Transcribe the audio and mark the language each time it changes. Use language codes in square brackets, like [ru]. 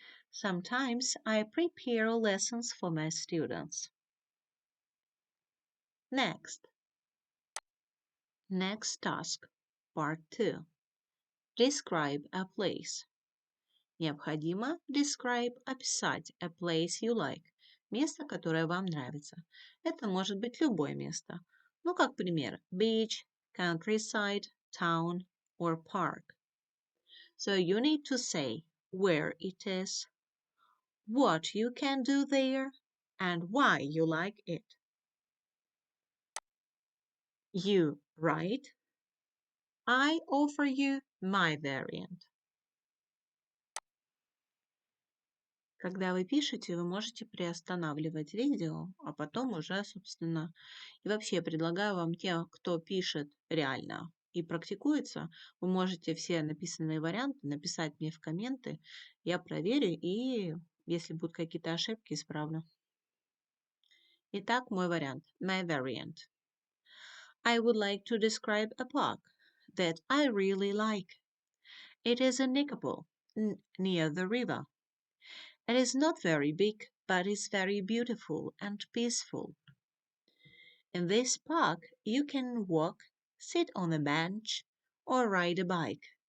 [en] Sometimes I prepare lessons for my students. Next. Next task. Part 2. Describe a place. [ru] Необходимо [en] describe [ru] описать [en] a place you like. [ru] Место, которое вам нравится. Это может быть любое место. Ну, как пример, [en] beach, countryside, town or park. So you need to say where it is, what you can do there, and why you like it. You write, I offer you my variant. [ru] Когда вы пишете, вы можете приостанавливать видео, а потом уже, собственно, и вообще предлагаю вам те, кто пишет реально и практикуется, вы можете все написанные варианты написать мне в комменты, я проверю и, если будут какие-то ошибки, исправлю. Итак, мой вариант, [en] my variant. I would like to describe a park that I really like. It is in Nikopol. near the river. It is not very big, but is very beautiful and peaceful. In this park, you can walk, sit on a bench, or ride a bike.